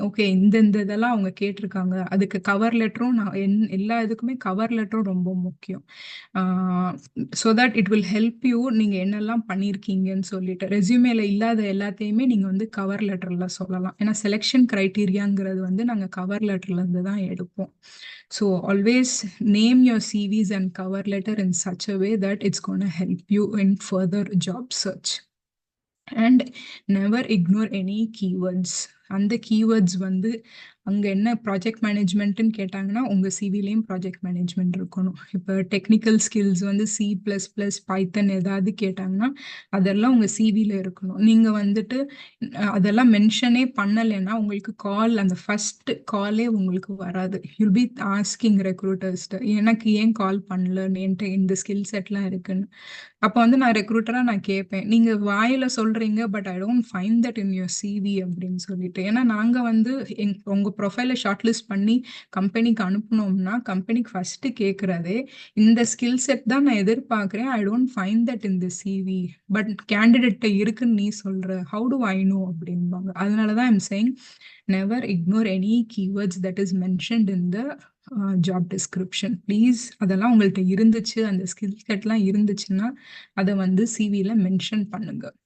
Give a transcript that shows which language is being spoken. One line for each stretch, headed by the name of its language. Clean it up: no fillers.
Tamil: Okay, இந்த இதெல்லாம் அவங்க கேட்டிருக்காங்க, அதுக்கு கவர் லெட்டரும் நான் எல்லா இதுக்குமே கவர் லெட்டரும் ரொம்ப முக்கியம். So
English: that it will help you
Tamil: நீங்கள் என்னெல்லாம் பண்ணியிருக்கீங்கன்னு சொல்லிட்டு. ரெஸ்யூமேல இல்லாத எல்லாத்தையுமே நீங்கள் வந்து கவர் லெட்டரில் சொல்லலாம். ஏன்னா செலெக்ஷன் க்ரைட்டீரியாங்கிறது வந்து நாங்கள் கவர் லெட்டர்லேருந்து தான் எடுப்போம்.
English: So always name your CVs and cover letter in such a way that it's going to help you in further job search. And never ignore any keywords.
Tamil: அந்த கீவேர்ட்ஸ் வந்து அங்கே என்ன ப்ராஜெக்ட் மேனேஜ்மெண்ட்டுன்னு கேட்டாங்கன்னா உங்கள் சிவிலையும் ப்ராஜெக்ட் மேனேஜ்மெண்ட் இருக்கணும். இப்போ technical skills வந்து C++, பைத்தன் ஏதாவது கேட்டாங்கன்னா அதெல்லாம் உங்கள் சிவியில் இருக்கணும். நீங்கள் வந்துட்டு அதெல்லாம் மென்ஷனே பண்ணலைன்னா உங்களுக்கு அந்த ஃபர்ஸ்ட் காலே உங்களுக்கு வராது.
English: you'll be asking
Tamil: ரெக்ரூட்டர்ஸ்ட்டு எனக்கு ஏன் கால் பண்ணலன்னு, என்கிட்ட இந்த ஸ்கில் செட்லாம் இருக்குன்னு. அப்போ வந்து நான் ரெக்ரூட்டராக நான் கேட்பேன், நீங்கள் வாயில் சொல்கிறீங்க
English: but I don't find that in your CV
Tamil: அப்படின்னு சொல்லிட்டு. ஏன்னா நாங்கள் வந்து உங்கள் ப்ரொஃபைலை ஷார்ட் லிஸ்ட் பண்ணி கம்பெனிக்கு அனுப்புனோம்னா கம்பெனிக்கு ஃபஸ்ட்டு கேட்குறதே இந்த ஸ்கில் செட் தான் நான் எதிர்பார்க்குறேன்,
English: I don't find that in the CV,
Tamil: but கேண்டிடேட்டை இருக்குன்னு நீ சொல்கிற,
English: how do I know
Tamil: அப்படின்பாங்க. அதனால தான்
English: I'm saying never ignore any keywords that is mentioned in the job description.
Tamil: Please அதெல்லாம் உங்கள்கிட்ட இருந்துச்சு, அந்த ஸ்கில் செட்லாம் இருந்துச்சுன்னா அதை வந்து சிவியில் மென்ஷன் பண்ணுங்க.